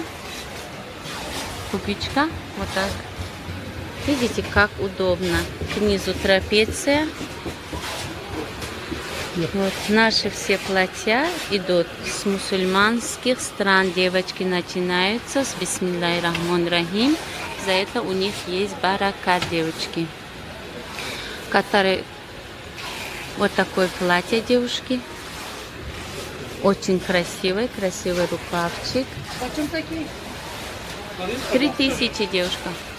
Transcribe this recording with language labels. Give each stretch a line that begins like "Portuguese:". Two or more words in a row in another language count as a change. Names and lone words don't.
Russian: Пуговичка, вот так. Видите, как удобно. К низу трапеция. Вот наши все платья идут с мусульманских стран. Девочки начинаются с
Arabic: بسم الله الرحمن الرحيم.
Russian: За это у них есть баракат, девочки. Которые вот такое платье, девушки. Очень красивый рукавчик. Почем такие? 3000, девушка.